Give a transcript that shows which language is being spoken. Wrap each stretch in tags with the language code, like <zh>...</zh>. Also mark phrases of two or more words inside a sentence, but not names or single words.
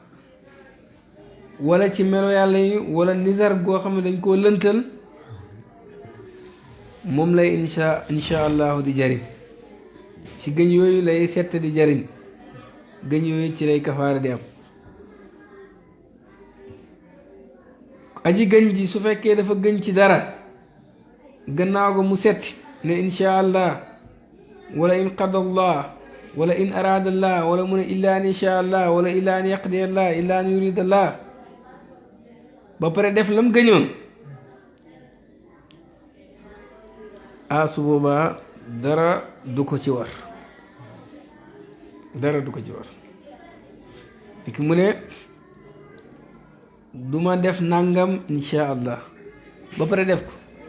<wo>wala ci melo yàlla yi wala nizar goo xam ne dañ koo lëntal moom lay</wo> <ar>إن شاء الله</ar> <wo>di jariñ ci gëñ yooyu lay sett di jariñ gëñ yooyu ci lay kafaara di am aji gëñ ji su fekkee dafa gëñ ci dara gannaaw ga mu setti ne</wo> <ar>إن شاء الله أو إن قضى الله أو إن أراد الله</ar> <wo>wala mu ne</wo> <ar>إلا أن يشاء الله أو إلا أن يقضي الله إلا أن يريد الله</ar> <wo>ba pare def lam gëñoon su boobaa dara du ko ci war ki mu ne duma def nangam</wo> <ar>إن شاء الله</ar> <wo>ba pare def ko</wo>